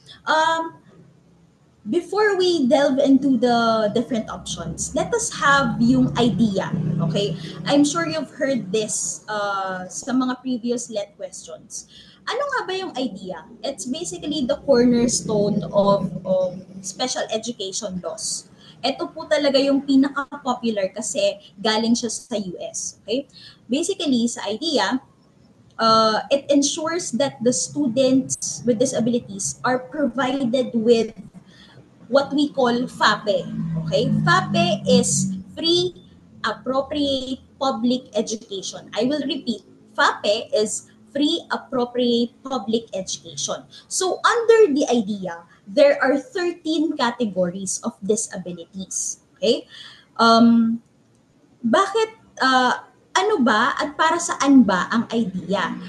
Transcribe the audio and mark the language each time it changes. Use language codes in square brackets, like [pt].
[en] Um, Before we delve into the different options, let us have yung idea. Okay? I'm sure you've heard this [tl] sa mga [en] previous let questions. [tl] Ano nga ba yung idea? [en] It's basically the cornerstone of special education laws. [tl] Ito po talaga yung pinaka-popular kasi galing siya sa US. [en] Okay? Basically, [tl] sa idea, [en] it ensures that the students with disabilities are provided with what we call FAPE. Okay? FAPE is free, appropriate public education. I will repeat. FAPE is free, appropriate public education. So under the idea, there are 13 categories of disabilities. Okay? [tl] Um, bakit, ano ba at para saan ba ang idea?